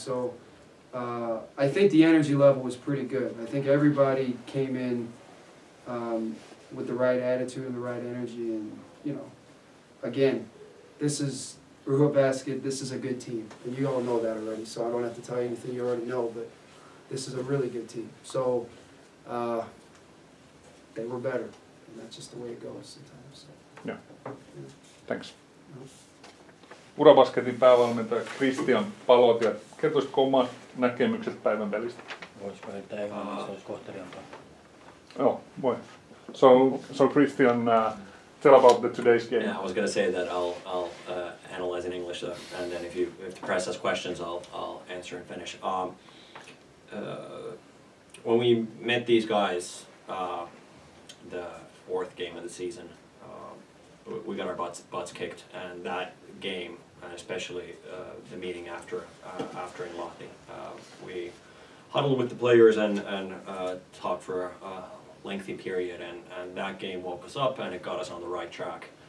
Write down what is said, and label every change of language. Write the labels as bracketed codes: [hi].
[en] So I think the energy level was pretty good. I think everybody came in with the right attitude and the right energy, and you know, again, this is Eurobasket. This is a good team, and you all know that already. So I don't have to tell you anything you already know, but this is a really good team. So they were better, and that's just the way it goes sometimes. So. Yeah. Thanks. [fi] Urabasketin päävalmentaja Christian Palotia. Kertoisitko omat näkemykset päivän pelistä? Voisiko heittää englanniksi, se olisi kohteliaampaa. Oh, voi. [en] So Christian, tell about today's game. Yeah, I was going to say that I'll analyze in English, and then if the press has questions, I'll answer in Finnish. When we met these guys, the 4th game of the season, we got our butts kicked, and that game, especially the meeting after in Lahti, we huddled with the players and talked for a lengthy period, and that game woke us up and it got us on the right track.